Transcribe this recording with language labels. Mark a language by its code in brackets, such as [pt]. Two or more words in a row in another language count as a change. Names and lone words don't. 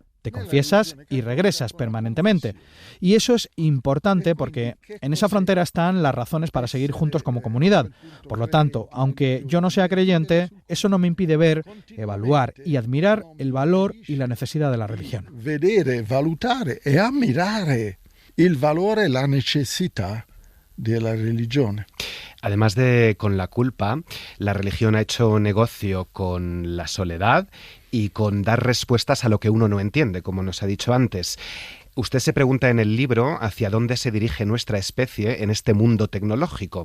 [es] Te confiesas y regresas permanentemente. Y eso es importante porque en esa frontera están las razones para seguir juntos como comunidad. Por lo tanto, aunque yo no sea creyente, eso no me impide ver, evaluar y admirar el valor y la necesidad de la religión. [it] Vedere, valutare e ammirare il valore e la necessità della religione. [es] Además de con la culpa, la religión ha hecho negocio con la soledad y con dar respuestas a lo que uno no entiende, como nos ha dicho antes. Usted se pregunta en el libro hacia dónde se dirige nuestra especie en este mundo tecnológico.